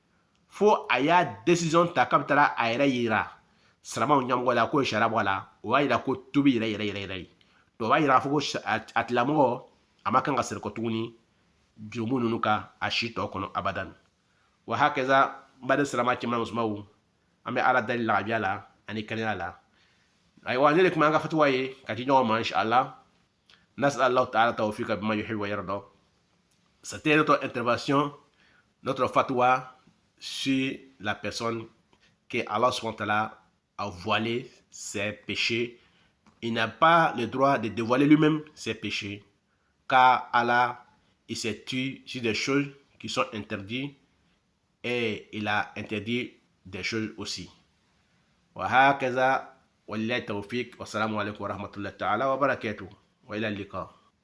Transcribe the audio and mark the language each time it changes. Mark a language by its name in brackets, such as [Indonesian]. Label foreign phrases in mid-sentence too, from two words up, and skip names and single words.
[Bambara] fo a y'a décision ta k'a bɛ taa a yɛrɛ yira siramaw ɲɛmɔgɔ la k'o ye sariya bɔ a la o b'a yira ko tubi yɛrɛ donc o b'a yira k'a fɔ ko a tigilamɔgɔ a ma kan ka siri kɔ tuguni jurumu ninnu kan a si tɔ kɔnɔ abadan wa hakaza n baden sirama cɛman musomanw an bɛ ala dali lagabiya la ani kɛnɛya la ayiwa ne de kuma an ka fatuwa ye ka di ɲɔgɔn ma [Arabic] إن شاء الله نسأل الله تعالى توفيقا بما يحب ويرضى. [French] C'était notre intervention, notre fatwa sur la personne que [Arabic] الله سبحانه وتعالى [French] a voilé ses péchés. Il n'a pas le droit de dévoiler lui-même ses péchés, car Allah, il s'est tué sur des choses qui sont interdites et il a interdit des choses aussi. [Arabic] وهكذا ولله التوفيق، والسلام عليكم ورحمة الله تعالى وبركاته، وإلى اللقاء.